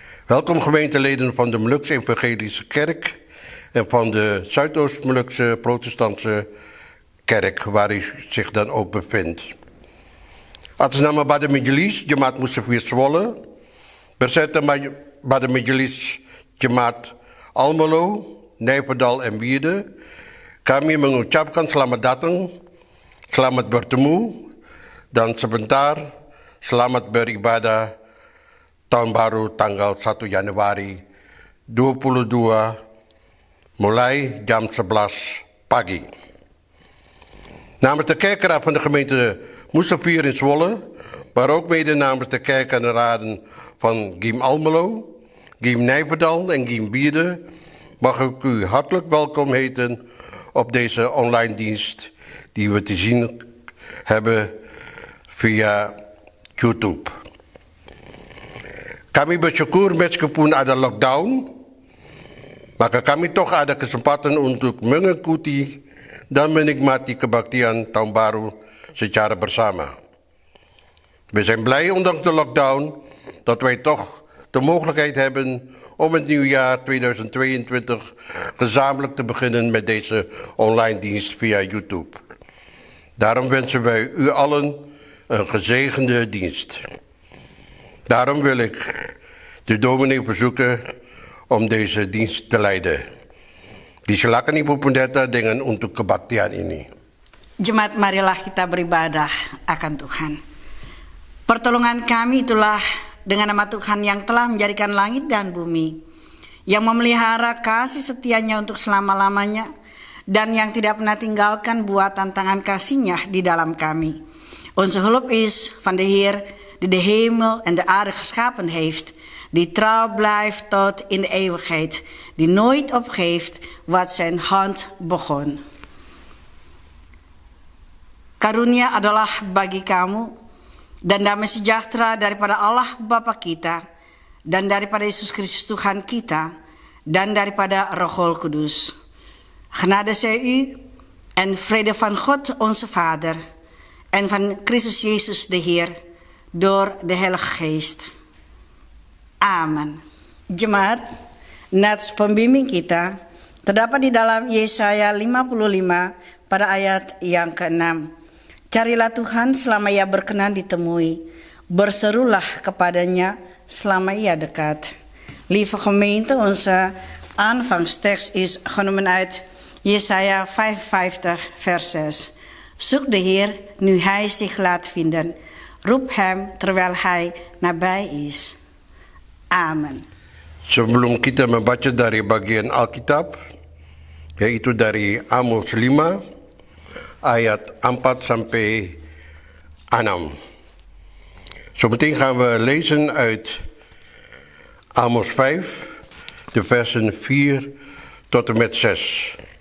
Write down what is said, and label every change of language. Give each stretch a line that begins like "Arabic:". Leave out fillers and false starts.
Dutch: Welkom gemeenteleden van de Molukse Evangelische Kerk en van de Zuidoost-Molukse Protestantse Kerk waar u zich dan ook bevindt.
Indonesian: Atas nama Badan Majelis Jemaat Musafir Zwolle beserta Badan Majelis Jemaat Almelo, Nijverdal en Wierde, kami mengucapkan selamat datang, selamat bertemu, dan sebentar selamat beribadah tahun baru tanggal 1 Januari 2022 mulai jam 11 pagi.
Dutch: Namens de kerkraad van de gemeente Musafir in Zwolle, maar ook mede namens de kerk en de raden van Giem Almelo, Giem Nijverdal en Giem Wierde mag ik u hartelijk welkom heten op deze online dienst die we te zien hebben via YouTube.
Indonesian: Kami bersyukur meskipun ada lockdown, maka kami toch ada kesempatan untuk mengikuti dan menikmati kebaktian tahun baru secara bersama.
Dutch: We zijn blij ondanks de lockdown dat wij toch de mogelijkheid hebben om het nieuwjaar 2022 gezamenlijk te beginnen met deze online dienst via YouTube. Daarom wensen wij u allen een gezegende dienst. Daarom wil ik de dominee verzoeken om deze dienst te leiden.
Indonesian: Disilakan Ibu Pendeta dengan untuk kebaktian ini. Jemaat, marilah kita beribadah akan Tuhan. Pertolongan kami itulah dengan nama Tuhan yang telah menjadikan langit dan bumi, yang memelihara kasih setianya untuk selama-lamanya, dan yang tidak pernah tinggalkan buatan tangan kasih-Nya di dalam kami.
Dutch: Onze hulp is van de Heer die de hemel en de aarde geschapen heeft, die trouw blijft tot in de eeuwigheid, die nooit opgeeft wat zijn hand begon.
Indonesian: Karunia adalah bagi kamu, dan damai sejahtera daripada Allah Bapa kita, dan daripada Yesus Kristus Tuhan kita, dan daripada Roh Kudus.
Dutch: Genade zij u en vrede van God onze Vader en van Christus Jezus de Heer door de Heilige Geest.
Indonesian: Amen. Jemaat, nats pembimbing kita terdapat di dalam Yesaya 55 pada ayat yang ke-6. Carilah Tuhan selama Ia berkenan ditemui. Berserulah kepadanya selama Ia dekat.
Dutch: Lieve gemeente, onze aanvangstekst is genomen uit Jesaja 55 vers 6. Zoek de Heer nu Hij zich laat vinden. Roep Hem terwijl Hij nabij is. Amen.
Indonesian: Sebelum kita membaca dari bagian Alkitab, yaitu dari Amos 5, ayat 4 sampai 6.
Dutch: Zometeen gaan we lezen uit Amos 5, de versen 4 tot en met 6.